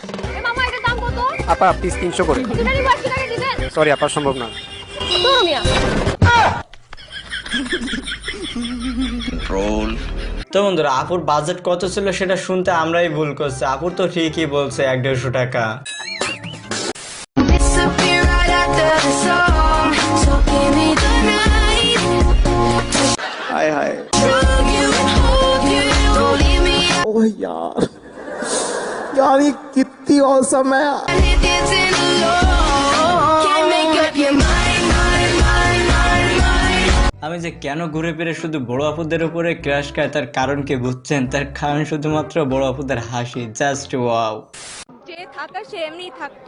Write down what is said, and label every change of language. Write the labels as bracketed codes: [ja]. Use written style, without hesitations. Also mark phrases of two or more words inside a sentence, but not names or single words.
[bn] মামা, এটা দাম কত? আপা প্লিজ 300 করে। দুটারই 80 টাকা দিবেন? সরি আপা, সম্ভব না। তোর মিয়া। তো বন্ধুরা, আপুর বাজেট কত ছিল সেটা শুনতে আমরাই ভুল করছি। আপুর তো ঠিকই বলছে 150 টাকা। [hi] हाय हाय। ओह यार, यार ये कितनी औसम है। [bn] আমি যে কেন ঘুরে ফিরে শুধু বড় আপুদের উপরে ক্রাশ খায় তার কারণ কি বুঝছেন? তার কারণ শুধুমাত্র বড় আপুদের হাসি। [en] just wow. [bn] যে থাকার সে এমনিই থাকতো।